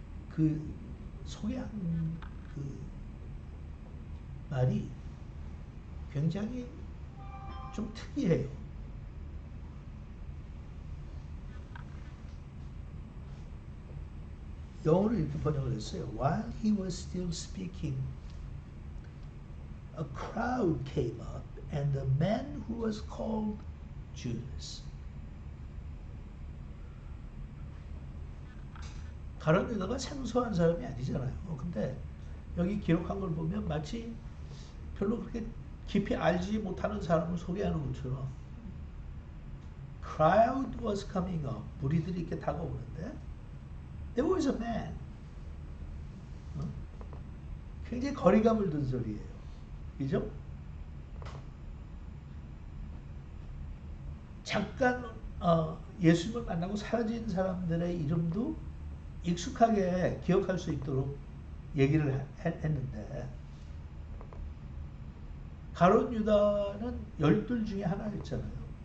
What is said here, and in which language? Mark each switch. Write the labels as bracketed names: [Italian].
[Korean] 그 소개한 그 말이 굉장히 좀 특이해요. 영어로 이렇게 번역을 했어요. [English] While he was still speaking, a crowd came up, and the man who was called Judas. [Korean] 가룟 유다가 생소한 사람이 아니잖아요. 근데 여기 기록한 걸 보면 마치 별로 그렇게 깊이 알지 못하는 사람을 소개하는 것처럼 [English] crowd was coming up. [Korean] 무리들이 이렇게 다가오는데 [English] there was a man. [Korean] 굉장히 거리감을 둔 소리예요. 그죠? 잠깐 예수님을 만나고 사라진 사람들의 이름도 익숙하게 기억할 수 있도록 얘기를 했는데 가룟 유다는 12 중에 하나였잖아요.